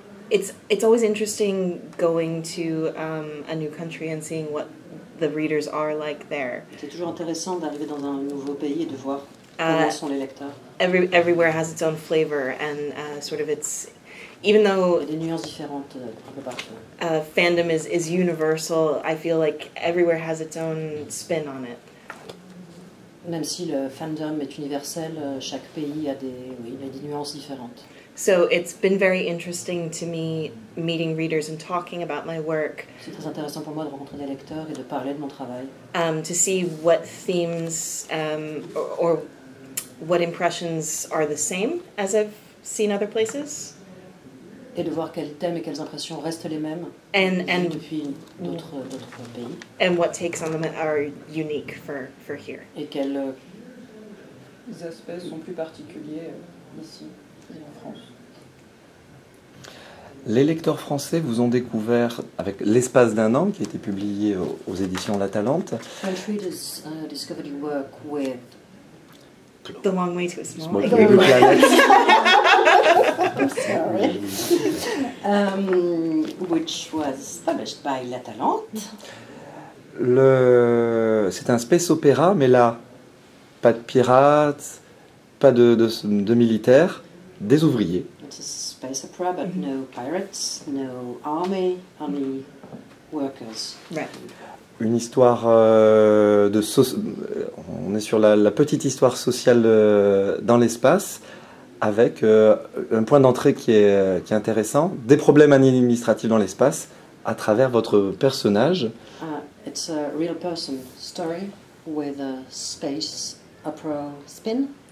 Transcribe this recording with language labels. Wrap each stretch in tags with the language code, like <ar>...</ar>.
<en>It's always interesting going to a new country and seeing what the readers are like there.</en> <fr>C'est toujours intéressant d'arriver dans un nouveau pays et de voir comment sont les lecteurs.</fr> <en>Everywhere has its own flavor and sort of it's even though</en> <fr>Il y a des nuances différentes un peu partout.</fr> <en>Fandom is universal, I feel like everywhere has its own spin on it.</en> <fr>Même si le fandom est universel, chaque pays a des nuances différentes.</fr> <en>So it's been very interesting to me meeting readers and talking about my work.</en> <fr>C'est très intéressant pour moi de rencontrer des lecteurs et de parler de mon travail.</fr> <en>To see what themes or what impressions are the same as I've seen other places.</en> <fr>Et de voir quels thèmes et quelles impressions restent les mêmes depuis d'autres pays.</fr> <en>And what takes on them are unique for here.</en> <fr>Et quels aspects sont plus particuliers ici et en France. Les lecteurs français vous ont découvert avec L'espace d'un an, qui a été publié aux éditions La Talente.</fr> <en>French readers discovered your work with The Long Way to a Small Planet. Sorry. Which was published by La Talente.</en> <fr>C'est un space opéra, mais là, pas de pirates, pas de militaires, des ouvriers.</fr> <en>It's a space opera, but no pirates, no army, only workers. Right.</en> <fr>Une histoire on est sur la petite histoire sociale dans l'espace, avec un point d'entrée qui est intéressant, des problèmes administratifs dans l'espace, à travers votre personnage.</fr> <en>It's a real person story with a space opera spin.</en>